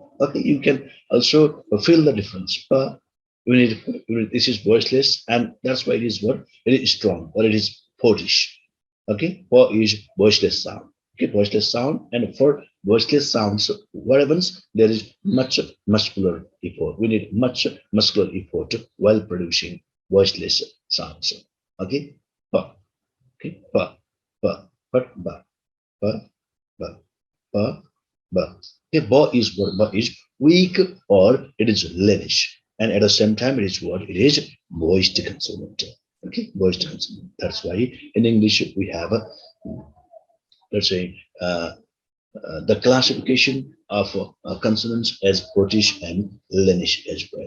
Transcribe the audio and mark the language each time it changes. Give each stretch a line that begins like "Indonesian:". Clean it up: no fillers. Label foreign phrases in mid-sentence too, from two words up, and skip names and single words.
English: Okay, you can also feel the difference. Ba, this is voiceless, and that's why it is what? It is strong, or it is fortish. Okay, ba is voiceless sound. Okay, voiceless sound, and for voiceless sounds, what happens? There is much muscular effort. We need much muscular effort while producing voiceless sounds. Okay, ba. Okay, but, ba, ba, ba, ba. Okay, ba is what? Ba is weak or it is Lenish. And at the same time, it is what? It is moist consonant. Okay, moist consonant. That's why in English we have, let's say, the classification of consonants as British and Lenish as well.